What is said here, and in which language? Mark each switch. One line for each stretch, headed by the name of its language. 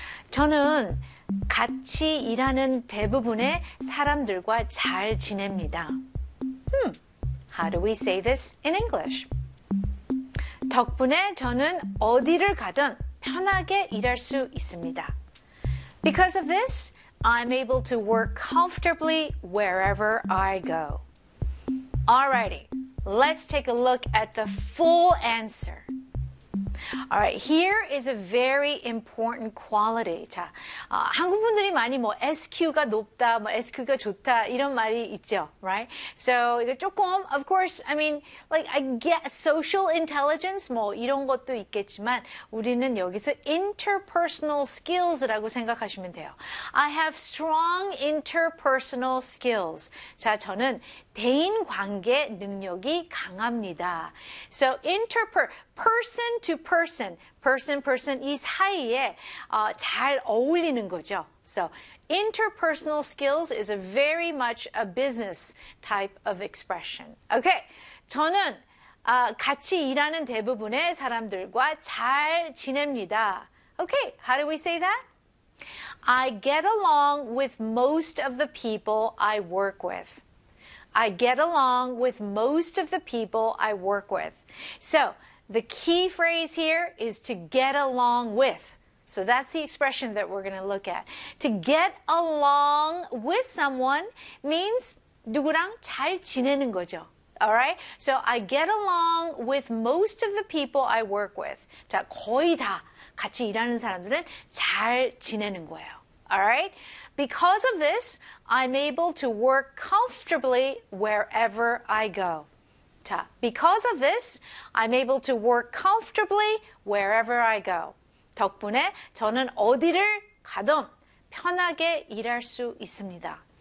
Korean: 저는 같이 일하는 대부분의 사람들과 잘 지냅니다.
English: How do we say this in English?
Korean: 덕분에 저는 어디를 가든 편하게 일할 수 있습니다.
English: Because of this, I'm able to work comfortably wherever I go. Alrighty, let's take a look at the full answer. Alright, here is a very important quality.
Korean: 자, 한국 분들이 많이 뭐 SQ가 높다, 뭐 SQ가 좋다 이런 말이 있죠, right?
English: So
Korean: 이거 조금,
English: of course, I mean, like I get social intelligence
Korean: 뭐 이런 것도 있겠지만 우리는 여기서
English: interpersonal skills라고
Korean: 생각하시면 돼요.
English: I have strong interpersonal skills.
Korean: 자, 저는 대인 관계 능력이 강합니다.
English: So person to person, person
Korean: 이 사이에 잘 어울리는 거죠.
English: So interpersonal skills is a very much a business type of expression.
Korean: Okay, 저는 같이 일하는 대부분의 사람들과 잘 지냅니다.
English: Okay, how do we say that? I get along with most of the people I work with. I get along with most of the people I work with. So, the key phrase here is to get along with. So, that's the expression that we're going to look at. To get along with someone means
Korean: 누구랑 잘 지내는 거죠.
English: All right? So, I get along with most of the people I work with.
Korean: 자, 거의 다 같이 일하는 사람들은 잘 지내는 거예요.
English: Alright? Because of this, I'm able to work comfortably wherever I go. 자, because of this, I'm able to work comfortably wherever I go.
Korean: 덕분에 저는 어디를 가든 편하게 일할 수 있습니다.